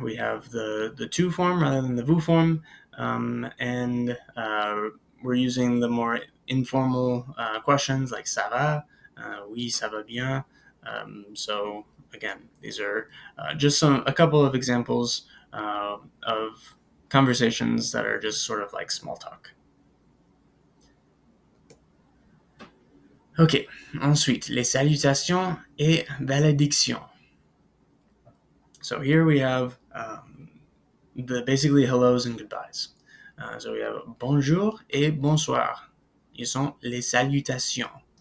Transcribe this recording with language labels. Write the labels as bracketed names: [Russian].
[English] We have the tu form rather than the vous form, and we're using the more informal questions like [French] ça va, oui, ça va bien. [English] So again, these are just a couple of examples of conversations that are just sort of like small talk. [French] Ok, ensuite, les salutations et valédictions. [English] So here we have the basically hellos and goodbyes. So we have [French] bonjour et bonsoir. Ils sont les salutations.